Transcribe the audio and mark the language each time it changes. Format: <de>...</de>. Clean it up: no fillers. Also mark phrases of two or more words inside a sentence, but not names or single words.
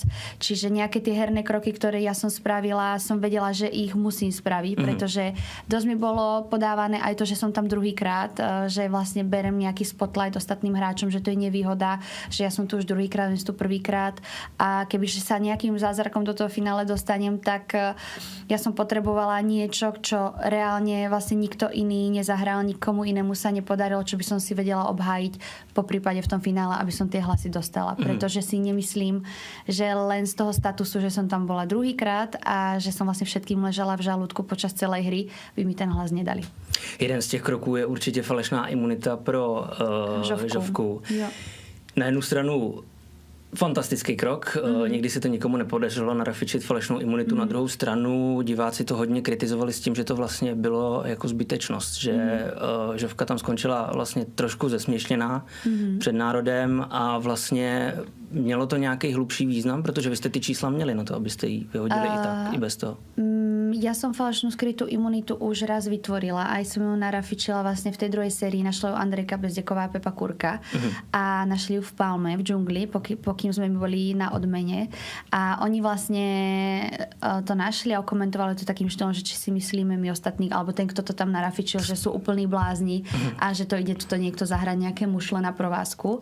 <sk>Čiže nejaké tie herné kroky, ktoré ja som spravila, som vedela, že ich musím spraviť, pretože dosť mi bolo podávané aj to, že som tam druhýkrát, že vlastne berem nejaký spotlight ostatným hráčom, že to je nevýhoda, že ja som tu už druhýkrát, tu prvýkrát a kebyže sa nejakým zázrakom do toho finále dostanem, tak ja som potrebovala niečo, čo reálne vlastne nikto iný nezahral, nikomu inému sa nepodarilo, čo by som si vedela obhájiť po prípade v tom finále, aby som tie hlasy dostala. Pretože si nemyslím, že len z toho statusu, že som tam bola druhýkrát a že som vlastne všetkým ležala v žalúdku počas celej hry, by mi ten hlas nedali.</sk> <cs>Jeden z těch kroků je určitě falešná imunita pro Žovku. Jo. Na jednu stranu fantastický krok. Někdy se to nikomu nepodařilo narafičit falešnou imunitu. Na druhou stranu diváci to hodně kritizovali s tím, že to vlastně bylo jako zbytečnost. Že Žovka tam skončila vlastně trošku zesměšněná před národem a vlastně mělo to nějaký hlubší význam, protože vy jste ty čísla měli na to, abyste ji vyhodili i tak, i bez toho.</cs> <sk>Ja som falešnú skrytú imunitu už raz vytvorila. Aj som ju narafičila vlastne v tej druhej sérii. Našla ju Andrejka Bezdeková a Pepa Kurka. A našli ju v Palme, v džungli, pokým sme boli na odmene. A oni vlastne to našli a komentovali to takým štýlom, že či si myslíme my ostatní, alebo ten, kto to tam narafičil, že sú úplní blázni a že to ide to niekto zahrať nejaké mušle na provázku.</sk>